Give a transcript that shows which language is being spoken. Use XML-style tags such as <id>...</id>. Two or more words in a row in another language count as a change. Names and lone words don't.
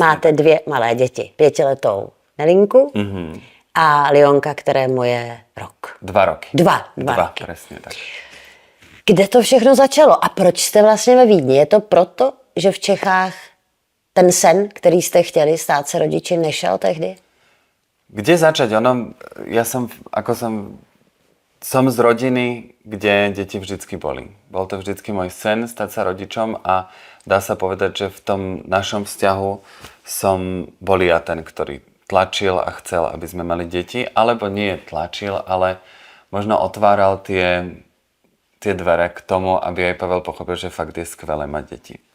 <cs>Máte 2 malé děti, 5letou Nelinku a Lionka, kterému je rok. 2 roky. 2 roky.</cs> <sk>Presne tak.</sk> <cs>Kde to všechno začalo a proč jste vlastně ve Vídni? Je to proto, že v Čechách ten sen, který jste chtěli stát se rodiči, nešel tehdy?</cs> <sk>Kde začať? Ja som z rodiny, kde deti vždycky boli. Bol to vždycky môj sen stať sa rodičom a dá sa povedať, že v tom našom vzťahu som bol ja ten, ktorý tlačil a chcel, aby sme mali deti, alebo nie tlačil, ale možno otváral tie dvere k tomu, aby aj Pavel pochopil, že fakt je skvelé mať deti.</sk>